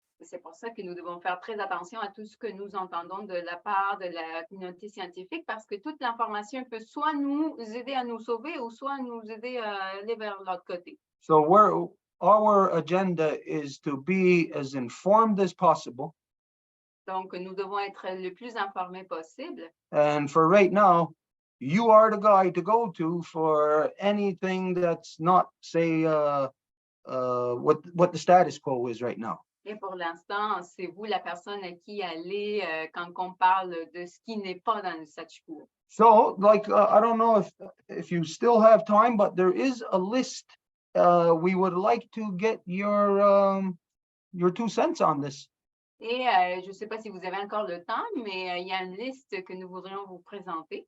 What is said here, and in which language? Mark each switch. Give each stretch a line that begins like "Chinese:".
French: C'est pour ça que nous devons faire très attention à tout ce que nous entendons de la part de la communauté scientifique, parce que toute l'information peut soit nous aider à nous sauver ou soit nous aider à aller vers l'autre côté.
English: So our agenda is to be as informed as possible.
French: Donc, nous devons être le plus informés possible.
English: And for right now, you are the guy to go to for anything that's not, say, what the status quo is right now.
French: Et pour l'instant, c'est vous la personne à qui aller quand on parle de ce qui n'est pas dans le statu quo.
English: So, like, I don't know if you still have time, but there is a list. We would like to get your 2 cents on this.
French: Et je ne sais pas si vous avez encore le temps, mais il y a une liste que nous voudrions vous présenter.